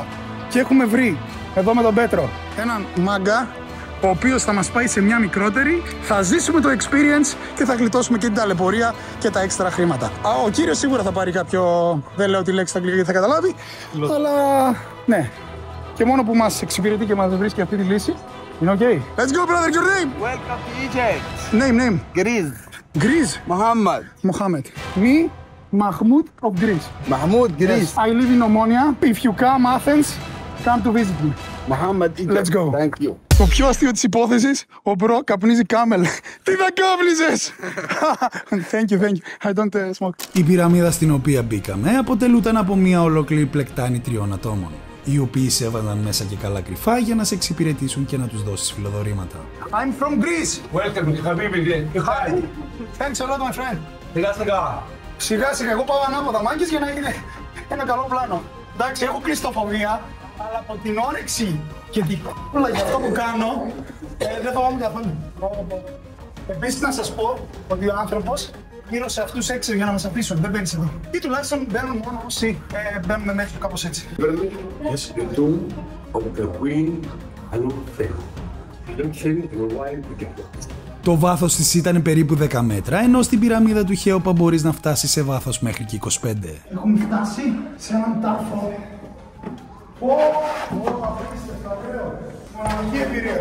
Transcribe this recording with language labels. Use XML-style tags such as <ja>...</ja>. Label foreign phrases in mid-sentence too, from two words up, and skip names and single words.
<el>Και έχουμε βρει εδώ με τον Πέτρο έναν μάγκα, ο οποίος θα μας πάει σε μια μικρότερη, θα ζήσουμε το experience και θα γλιτώσουμε και την ταλαιπωρία και τα έξτρα χρήματα. Ο κύριος σίγουρα θα πάρει κάποιο, δεν λέω τη λέξη στα αγγλικά γιατί θα καταλάβει, αλλά ναι. Και μόνο που μας εξυπηρετεί και μας βρίσκει αυτή τη λύση, είναι ok.</el> <en>Let's go, brother, your name? Welcome to Egypt. Name. Greece. Greece. Mohammed. Me, Mahmoud of Greece. Mahmoud, Greece. Yes, I live in Omonia. If you come Athens, come to visit me. Mohammed, Egypt. Let's go. Thank you.</en> <el>Το πιο αστείο της υπόθεσης, ο μπρο καπνίζει κάμελ. Τι θα κάπνιζες!</el> <en>Thank you. I don't smoke.</en> <el>Η πυραμίδα στην οποία μπήκαμε αποτελούταν από μια ολόκληρη πλεκτάνη 3 ατόμων, οι οποίοι σε έβαζαν μέσα και καλά κρυφά για να σε εξυπηρετήσουν και να τους δώσεις φιλοδορήματα.</el> <en>I'm from Greece. Welcome, Habibi. Hi. Thanks a lot, my friend.</en> <el>Σιγά σιγά, εγώ πάω ανάποδα, μάγκες, για να είναι ένα καλό πλάνο. Εντάξει, έχω κλειστοφοβία, αλλά από την όρεξη και την κόλλα για αυτό που κάνω, δεν φοβάμαι καθόλου. Επίσης να σας πω ότι ο άνθρωπος γύρω σε αυτούς 6 για να μας αφήσουν, δεν μπαίνεις εδώ. Ή τουλάχιστον μπαίνουν μόνο όσοι μπαίνουμε μέχρι κάπως έτσι.</el> <en>Yes, the tomb of the Queen Anufel.</en> <el>Το βάθος της ήταν περίπου 10 μέτρα, ενώ στην πυραμίδα του Χέοπα μπορείς να φτάσεις σε βάθος μέχρι και 25. Έχουμε φτάσει σε έναν τάφο. Μοναδική εμπειρία.</el>